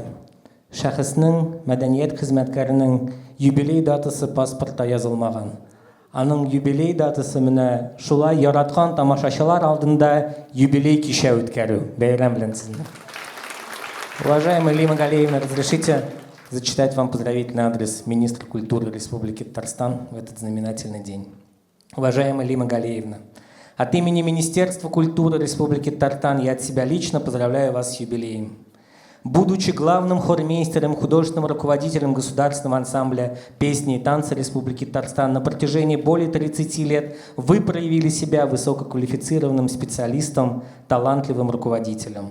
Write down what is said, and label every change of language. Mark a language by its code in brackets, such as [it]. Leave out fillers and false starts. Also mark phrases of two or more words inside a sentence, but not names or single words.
[tt] Шәхеснең, мәдәният хезмәткәренең юбилей датасы паспортта язылмаган. Аның юбилей датасы менә шулай яраткан тамашачылар алдында юбилей кичә үткәрү. Бәйрәм белән сезне. [ru] Уважаемая Лима Галиевна, разрешите зачитать вам поздравительный адрес министра культуры Республики Татарстан в этот знаменательный день. Уважаемая Лима Галиевна, от имени Министерства культуры Республики Татарстан я от себя лично поздравляю вас с юбилеем. Будучи главным хормейстером, художественным руководителем государственного ансамбля «Песни и танцы» Республики Татарстан на протяжении более 30 лет, вы проявили себя высококвалифицированным специалистом, талантливым руководителем.